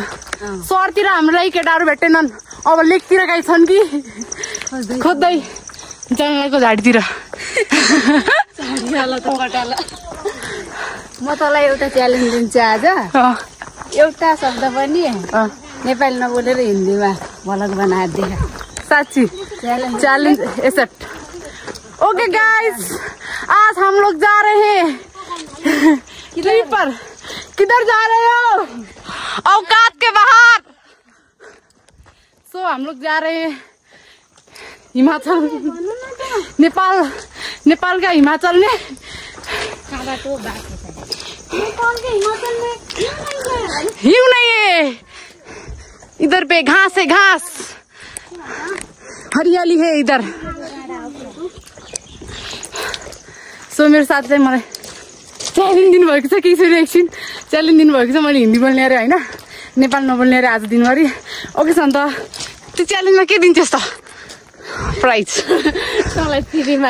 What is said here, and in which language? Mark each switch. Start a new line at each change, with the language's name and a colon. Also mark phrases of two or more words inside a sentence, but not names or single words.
Nepali: सहरतिर हामीलाई केटाहरू भेटेनन्, अब लेकतिर गाई छन् कि खोज्दै जान लाग्यो झाडीतिर। म तँलाई एउटा च्यालेन्ज दिन्छु आज। एउटा शब्द पनि नेपाली नबोलेर हिन्दीमा भ्लग बनाइदिए।
English: साच्ची challenge accept। okay guys,
Hindi: आज हम लोग जा रहे हैं ट्रिप पर। किधर जा रहे हो? औकात के बाहर। सो हम लोग जा रहे हैं हिमाचल, नेपाल का हिमाचल में। नेपाल के हिमाचल में हिम नहीं है, इधर पे घास है, घास हरियाली है इधर।
Nepali: सो मेरो साथी चाहिँ मलाई च्यालेन्ज दिनुभएको छ कि एकछिन च्यालेन्ज दिनुभएको छ। मैले हिन्दी बोल्ने अरे होइन, नेपाल नबोल्ने अरे आज दिनभरि। ओके छ नि त, त्यो च्यालेन्जमा के दिन्छस् त? प्राइज तँलाई फ्रीमा।